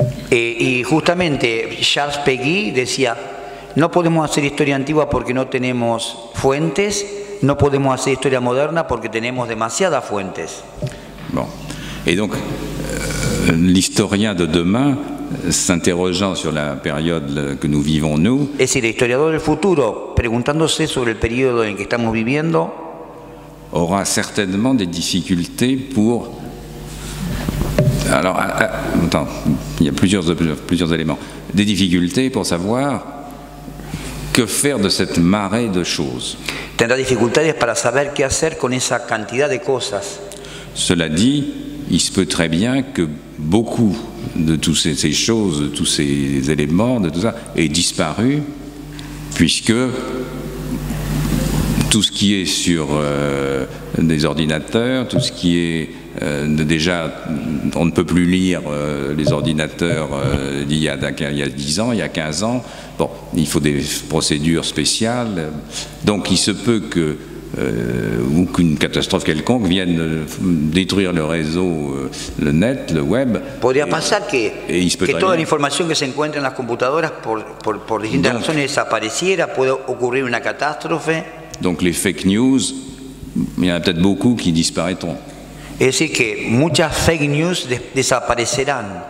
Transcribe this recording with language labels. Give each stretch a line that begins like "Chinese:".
Spanish: Y justamente Charles Péguy decía, no podemos hacer historia antigua porque no tenemos fuentes, no podemos hacer historia moderna porque tenemos demasiadas fuentes.
French: Bon. Et donc, l'historien de demain, s'interrogeant sur la période que nous vivons nous,
Spanish: es decir, el historiador del futuro, preguntándose sobre el periodo en que estamos viviendo,
French: aura certainement des difficultés pour... Alors, attends, il y a plusieurs éléments. Des difficultés pour savoir que faire de cette marée de choses.
Spanish: Tendrá dificultades para saber qué hacer con esa cantidad de cosas.
French: Cela dit, il se peut très bien que beaucoup de toutes ces choses, de tous ces éléments, de tout ça, aient disparu, puisque tout ce qui est sur des ordinateurs, tout ce qui est déjà, on ne peut plus lire les ordinateurs d'il y a 10 ans, il y a 15 ans. Bon, il faut des procédures spéciales. Donc il se peut que ou qu'une catastrophe quelconque vienne détruire le réseau, le net, le web.
Spanish: Podría pasar que toda la información que se encuentra en las computadoras por distintas razones desapareciera, puede ocurrir una catástrofe.
French: Donc les fake news, il y en a peut-être beaucoup qui disparaîtront.
Spanish: Es decir, que muchas fake news desaparecerán.